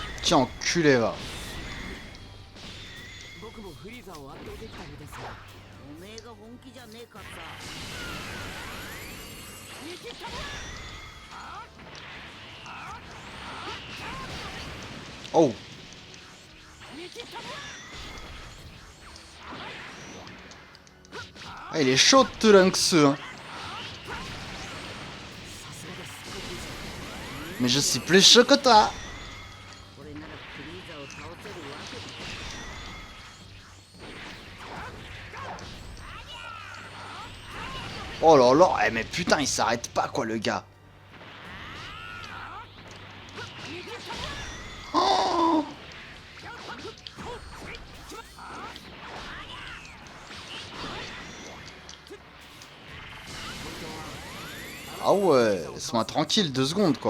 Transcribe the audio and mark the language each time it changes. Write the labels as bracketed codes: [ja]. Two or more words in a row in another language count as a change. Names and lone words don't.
[fr] Tiens, enculé, va. [ja] 僕もフリーザを圧倒できたのですがおめえが本気じゃねえかさ。 Oh. [fr] Ah, il est chaud, Trunks. Hein. Mais je suis plus chaud que toi. [ja] これならフリーザを倒せるわけだ。 [fr] Oh là là, eh, mais putain, il s'arrête pas, quoi, le gars. Oh. Ah ouais, laisse-moi tranquille 2 secondes, quoi.